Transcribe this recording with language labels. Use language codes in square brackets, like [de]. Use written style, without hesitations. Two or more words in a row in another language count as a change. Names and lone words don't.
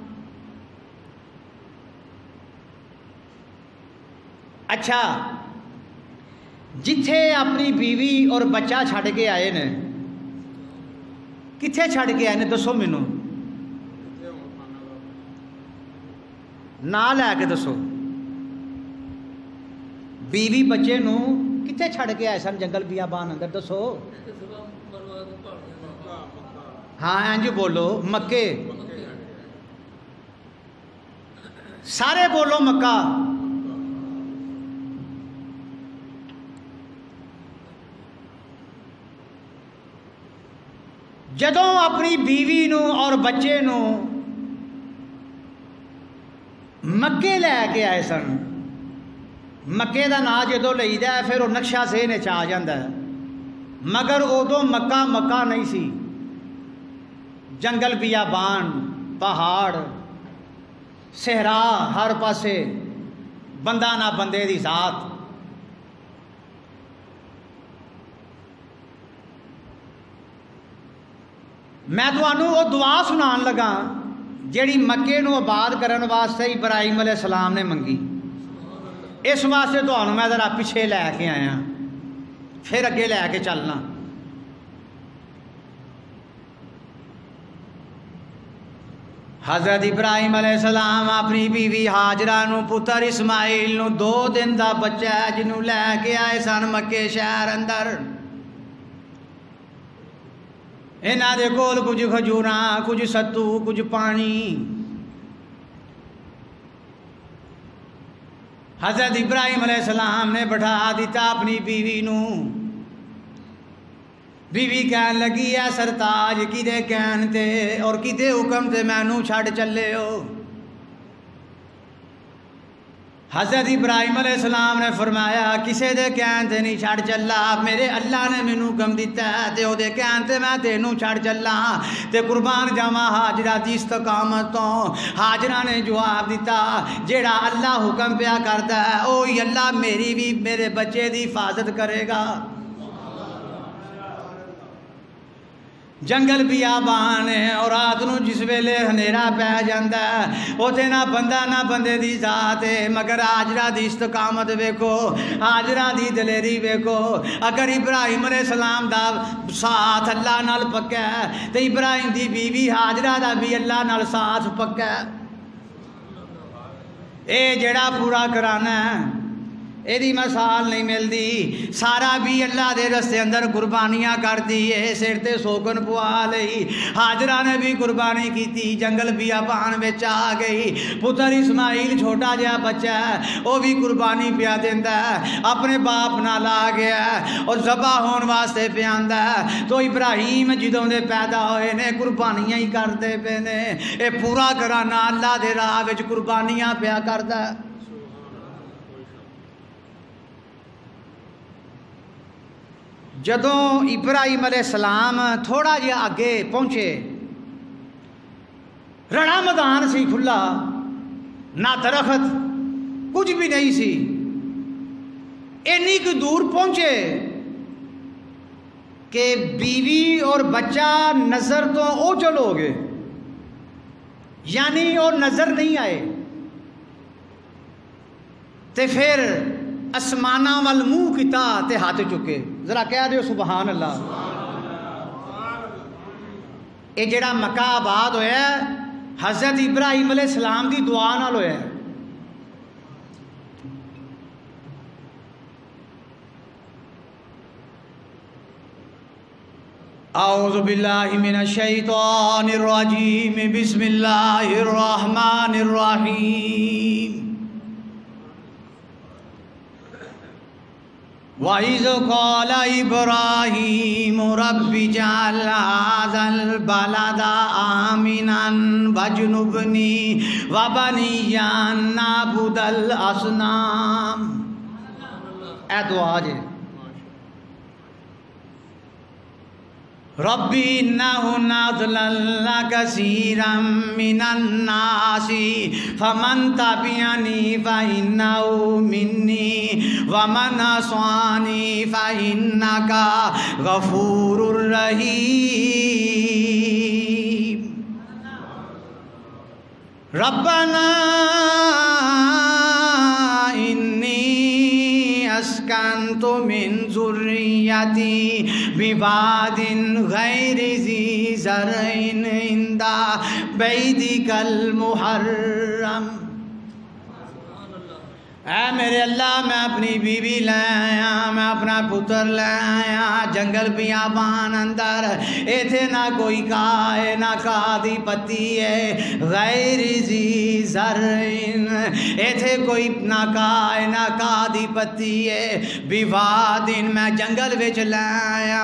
[pa] اچھا جتھے اپنی بیوی اور بچہ چھڑ کے آئے نے کتھے چھڑ کے آئے نے دسو مینوں نہ لے کے دسو بیوی بچے نو کتھے چھڑ کے آئے سن جنگل بیابان اندر دسو ہاں انج بولو مکے سارے بولو مکہ جدوں اپنی بیوی نو اور بچے نو مکے لے کے آئے سن مکے دا نا جدوں لئیدا ہے پھر وہ نقشہ ذہن وچ آ جاندا ہے مگر ادوں مکہ مکہ نہیں سی جنگل بیابان پہاڑ صحرا ہر پاسے بندہ نہ بندے دی ذات میں تمہوں وہ دعا سنان لگا جیڑی مکے نو آباد کرن واسطے ابراہیم علیہ السلام نے منگی اس واسطے تمہوں میں ذرا پیچھے لے کے آیا پھر اگے لے کے چلنا حضرت ابراہیم علیہ السلام اپنی بیوی ہاجرہ نو پتر اسماعیل نو 2 دن دا بچہ ہے جنوں لے کے آئے سن مکے شہر اندر انہاں دے کول کچھ کھجوراں کچھ ستو کچھ پانی حضرت ابراہیم علیہ السلام نے بٹھا دیتا اپنی بیوی نو بیوی کہن لگی ہے سرتاج کدے کہن تے اور کدے حکم تے مینوں چھڈ چلے ہو حضرت ابراہیم علیہ السلام نے فرمایا کسے دے کہن تے نہیں چھڑ چلا میرے اللہ نے مینوں حکم دیتا ہے تے او دے کہن تے میں تینوں چھڑ چلا تے قربان جاواں ہاجرہ دی استقامت تو ہاجرہ نے جواب دیتا جیڑا اللہ حکم پیا کردا ہے اوہی اللہ میری بھی میرے بچے دی حفاظت کرے گا جنگل بیابان ہے اور رات نو جس ویلے ہنیرا پی جاندا ہے اوتھے نہ بندہ نہ بندے دی ذات ہے، مگر ہاجرہ دی استقامت ویکھو، ہاجرہ دی دلیری ویکھو۔ اگر ابراہیم علیہ السلام دا ساتھ اللہ نال پکا ہے تے ابراہیم دی بیوی ہاجرہ دا بھی اللہ نال ساتھ پکا ہے۔ اے جڑا پورا کرانا ہے ایدی مثال نہیں ملدی، سارا بھی اللہ دے رستے اندر قربانیاں کر دیے، سر تے سوگن پوا لئی، ہاجرہ نے بھی قربانی کیتی، جنگل بیابان وچ آ گئی، پتر اسماعیل چھوٹا جہا بچہ ہے وہ بھی قربانی پیا دیندا ہے، اپنے باپ نال آ گیا ہے اور ذبح ہون واسطے پیاندا ہے۔ تو ابراہیم جدوں دے پیدا ہوئے نے قربانیاں ہی کردے پے نے، اے پورا کرانا اللہ دے راہ وچ قربانیاں پیا کردا ہے۔ جدوں ابراہیم علیہ السلام تھوڑا جہا اگے پہنچے، رڑا میدان سی کھلا، نہ درخت کچھ بھی نہیں سی، اینی کو دور پہنچے کہ بیوی اور بچہ نظر تو اوجھل ہو گئے، یعنی وہ نظر نہیں آئے، تے پھر اسمانہ وال منہ کیتا تے ہاتھ چکے، ذرا کہہ دیو [ar] سبحان اللہ۔ [pa] یہ جڑا مکہ آباد ہویا ہے حضرت ابراہیم علیہ السلام دی دعا نال ہویا ہے۔ [ar] اعوذ باللہ من الشیطان الرجیم، بسم اللہ الرحمن الرحیم۔ وَإِذْ قَالَ إِبْرَاهِيمُ رَبِّ اجْعَلْ هَٰذَا الْبَلَدَ آمِنًا وَاجْنُبْنِي وَبَنِيَّ أَن نَّعْبُدَ الْأَصْنَامَ۔ [pa] اے دعا جے [ar] ربی انہن اضللن کثیرا من الناس فمن تبعنی فانہ منی ومن عصانی فانک غفور رحیم۔ ربنا اسکنت من ذریتی بواد غیر ذی زرع عند بیتک المحرم۔ [pa] اے میرے اللہ میں اپنی بیوی لے آیا، میں اپنا پتر لے آیا، جنگل بیابان اندر، ایتھے نہ کوئی گاہ ہے نہ گاہ دی پتی ہے، [ar] غیر ذی زرع، [pa] ایتھے کوئی نہ گاہ ہے نہ گاہ دی پتی ہے، بواد میں جنگل وچ لے آیا۔